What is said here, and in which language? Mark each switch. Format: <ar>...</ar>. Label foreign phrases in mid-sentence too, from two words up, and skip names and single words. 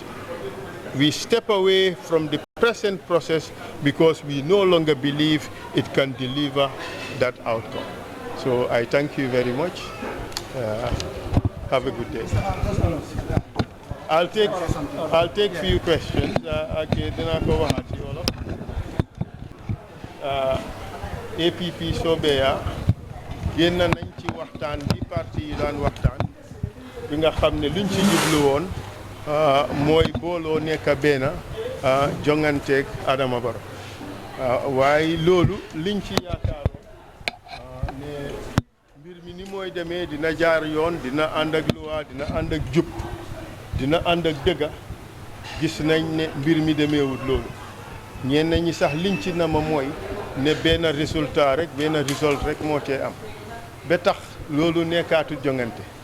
<en>We step away from the present process because we no longer believe it can deliver that outcome. So I thank you very much. Have a good day. I'll take few questions. Okay, then I'll go ahead.</en> <wo>APP Sobeya génn nañ ci waxtaan bi parti yi daan waxtaan bi nga xam ne luñ ci jublu woon mooy booloo nekk benn jonganteeg Adama Barrow waaye loolu liñ ci yaakaaroon ne mbir mi ni mooy demee dina jaar yoon dina ànd ak loi dina ànd ak jub dina ànd ak dëgga gis nañ ne mbir mi demeewut loolu ñenn ñi sax liñ ci nama mooy ne benn résultat rek benn result rek moo cee am ba tax loolu nekkaatu jongante</wo>